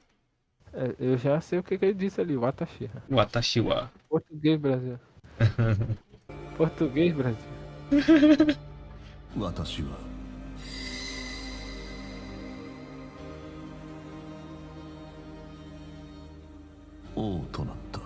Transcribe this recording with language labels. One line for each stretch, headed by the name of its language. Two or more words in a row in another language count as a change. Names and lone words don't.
Portuguese: Eu já sei o que ele disse ali,
Japanese: Watashi. 私は.
Portuguese: Português, Brasil. Português, Brasil.
Japanese: 私は王となった。